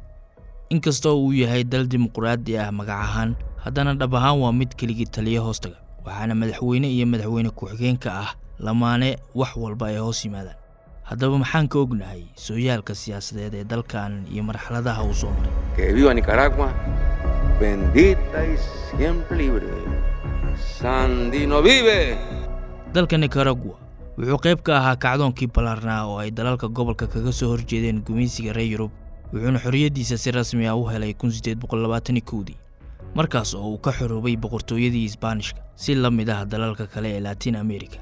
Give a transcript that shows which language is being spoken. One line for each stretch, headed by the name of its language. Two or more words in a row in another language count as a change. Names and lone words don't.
Somali: Inkastoo uu yahay dal dimuqraadi ah magac ahaan, haddana dhab ahaan waa mid keligii taliya hoostaga, waxaana madaxweyne iyo madaxweyne ku-xigeenka ah lamaane wax walba ay hoos yimaadaan. Haddaba maxaan ka ognahay sooyaalka siyaasadeed ee dalkan iyo marxaladaha uu soo maray?
Spanish: Que viva Nicaragua, bendita y siempre libre. Sandino vive!
Somali: Dalka Nicaragua wuxuu qayb ka ahaa kacdoonkii balaarnaa oo ay dalalka gobolka kaga soo horjeedeen gumaysiga reer Yurub, wuxuuna xorriyadiisa si rasmi ah u helay 1821 markaas oo uu ka xoroobay boqortooyadii Isbaanishka si la mid ah dalalka kale ee Latin America.